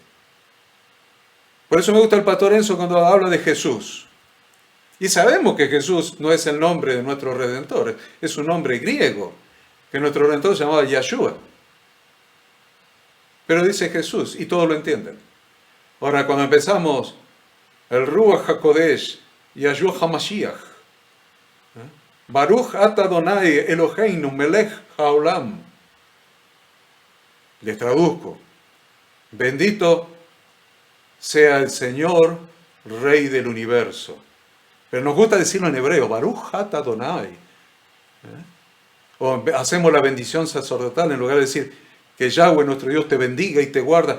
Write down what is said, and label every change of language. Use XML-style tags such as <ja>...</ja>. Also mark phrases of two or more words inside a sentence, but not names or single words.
<es>Por eso me gusta el pastor Enzo cuando habla de Jesús. Y sabemos que Jesús no es el nombre de nuestro Redentor, es un nombre griego, que nuestro Redentor se llamaba Yahshua. Pero dice Jesús, y todos lo entienden. Ahora, cuando empezamos el</es> <he>רוח הקודש, ישוע המשיח, ברוך אתה אדני אלהינו מלך העולם.</he> <es>Les traduzco. Bendito sea el Señor, Rey del universo. Pero nos gusta decirlo en hebreo,</es> <he>ברוך אתה אדני.</he> <es>O hacemos la bendición sacerdotal en lugar de decir que Yahweh nuestro Dios te bendiga y te guarda.</es>